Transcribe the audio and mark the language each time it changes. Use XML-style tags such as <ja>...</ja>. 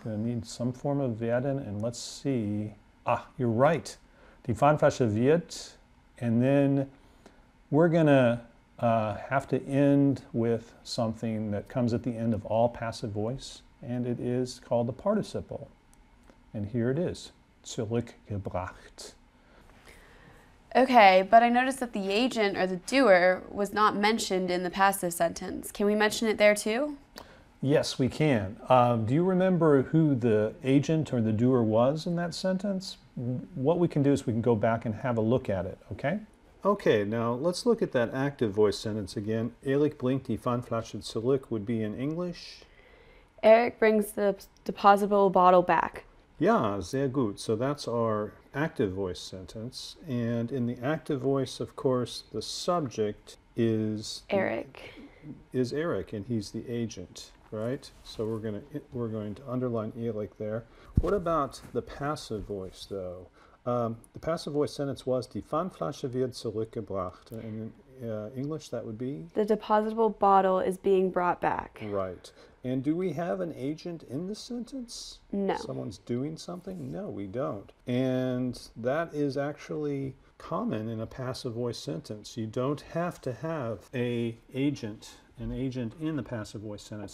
<en>Going to need some form of werden. And let's see. Ah, you're right.</en> <de>Die Pfandflasche wird.</de> <en>And then we're going to have to end with something that comes at the end of all passive voice. And it is called the participle. And here it is, zurückgebracht. Okay, but I noticed that the agent or the doer was not mentioned in the passive sentence. Can we mention it there too? Yes, we can. Do you remember who the agent or the doer was in that sentence? What we can do is we can go back and have a look at it, okay? Okay, now let's look at that active voice sentence again.</en> <de>Erik blinkt die Pfandflasche zurück</de> <en>would be in English. Erik brings the depositable bottle back.</en> <de>Ja, sehr gut.</de> <en>So that's our active voice sentence. And in the active voice, of course, the subject is Erik. Is Erik, and he's the agent, right? So we're going to underline Erik there. What about the passive voice, though? The passive voice sentence was</en> <de>Die Pfandflasche wird zurückgebracht.</de> <en>And in English, that would be? The depositable bottle is being brought back. Right. And do we have an agent in the sentence? No. Someone's doing something? No, we don't. And that is actually common in a passive voice sentence. You don't have to have an agent in the passive voice sentence.</en>